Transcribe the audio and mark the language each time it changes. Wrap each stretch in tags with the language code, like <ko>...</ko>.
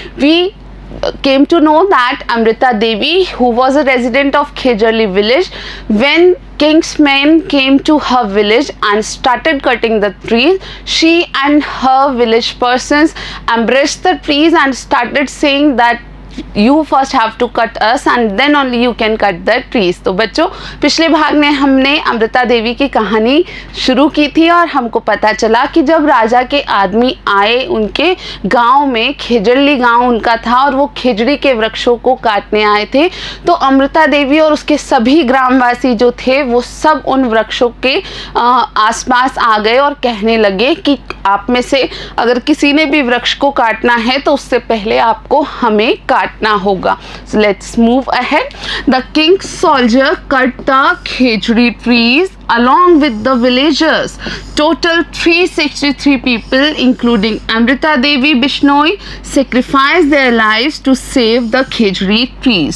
<en>We came to know that Amrita Devi, who was a resident of Khejarli village, when king's men came to her village and started cutting the trees, she and her village persons embraced the trees and started saying that you first have to cut us and then only you can cut the trees.</en> <hi>तो बच्चों, पिछले भाग में हमने अमृता देवी की कहानी शुरू की थी और हमको पता चला कि जब राजा के आदमी आए उनके गांव में, खेजड़ली गांव उनका था और वो खेजड़ी के वृक्षों को काटने आए थे, तो अमृता देवी और उसके सभी ग्रामवासी जो थे वो सब उन वृक्षों के आसपास आ गए और कहने लगे कि आप में से अगर किसी ने भी वृक्ष को काटना है तो उससे पहले आपको हमें काटना होगा.</hi> <en>So let's move ahead. The king's soldier cut the khejri trees along with the villagers. Total 363 people, including Amrita Devi Bishnoi, sacrificed their lives to save the khejri trees.</en>